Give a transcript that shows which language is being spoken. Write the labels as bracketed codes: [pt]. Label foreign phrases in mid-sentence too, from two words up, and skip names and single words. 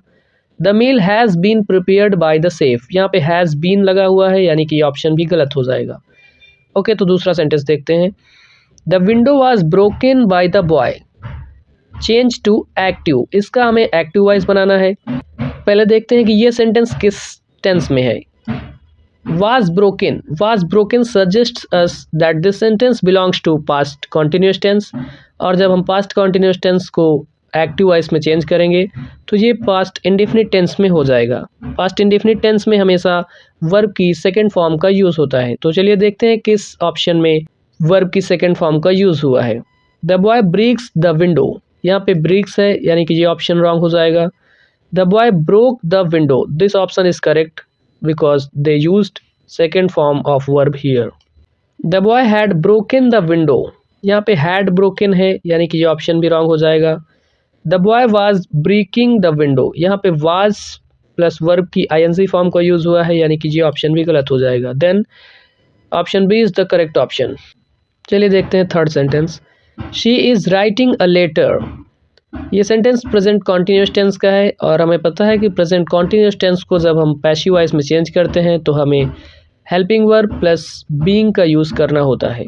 [en] The meal has been prepared by the chef, [hi] यहाँ पे [en] has been [hi] लगा हुआ है यानी कि ऑप्शन भी गलत हो जाएगा. [en] ओके, [hi] तो दूसरा सेंटेंस देखते हैं. [en] The window was broken by the boy. change to active, [hi] इसका हमें [en] active voice [hi] बनाना है. पहले देखते हैं कि ये सेंटेंस किस टेंस में है. [en] Was broken suggests us that this sentence belongs to past continuous tense, [hi] और जब हम [en] past continuous tense [hi] को [en] active voice [hi] में चेंज करेंगे तो ये [en] past indefinite tense [hi] में हो जाएगा. [en] past indefinite tense [hi] में हमेशा वर्ब की [en] second form [hi] का यूज़ होता है. तो चलिए देखते हैं किस ऑप्शन में वर्ब की [en] second form [hi] का यूज़ हुआ है. [en] The boy breaks the window, [hi] यहाँ पे ब्रेक्स है यानी कि ये ऑप्शन रॉन्ग हो जाएगा. [en] The boy broke the window, this option is correct because they used second form of verb here. The boy had broken the window, [hi] यहाँ पे [en] had broken [hi] है यानी कि ये ऑप्शन भी रॉन्ग हो जाएगा. [en] The boy was breaking the window, [hi] यहाँ पे was प्लस वर्ब की [en] ing form [hi] का यूज़ हुआ है यानी कि ये ऑप्शन भी गलत हो जाएगा. [en] Then option B is the correct option. [hi] चलिए देखते हैं [en] third sentence. She is writing a letter. [hi] ये सेंटेंस [en] present continuous tense [hi] का है और हमें पता है कि [en] present continuous tense [hi] को जब हम [en] passive voice [hi] में चेंज करते हैं तो हमें [en] helping verb plus being [hi] का यूज़ करना होता है.